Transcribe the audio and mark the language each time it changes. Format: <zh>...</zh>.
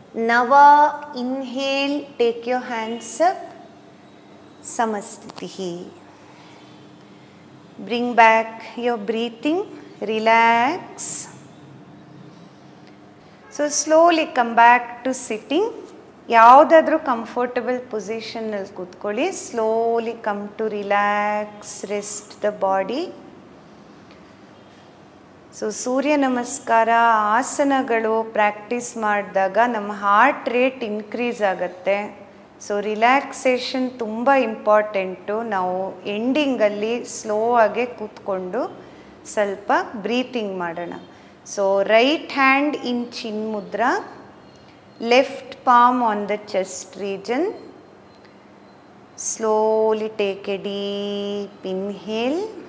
<en>Nava, inhale, take your hands up. Samastitihi. Bring back your breathing, relax. So slowly come back to sitting.</en> <kn>ಯಾವುದಾದ್ರೂ comfortable ಪೊಸಿಷನ್ನಲ್ಲಿ ಕೂತ್ಕೊಳ್ಳಿ.</kn> <en>Slowly come to relax, rest the body.</en> <kn>So ಸೂರ್ಯ ನಮಸ್ಕಾರ ಆಸನಗಳು practice ಮಾಡಿದಾಗ ನಮ್ಮ heart rate increase ಆಗುತ್ತೆ. So relaxation ತುಂಬ important. ನಾವು ಎಂಡಿಂಗಲ್ಲಿ slow ಆಗಿ ಕೂತ್ಕೊಂಡು ಸ್ವಲ್ಪ ಬ್ರೀತಿಂಗ್ ಮಾಡೋಣ.</kn> <en>So right hand in Chin Mudra, left palm on the chest region. Slowly take a deep inhale.</en>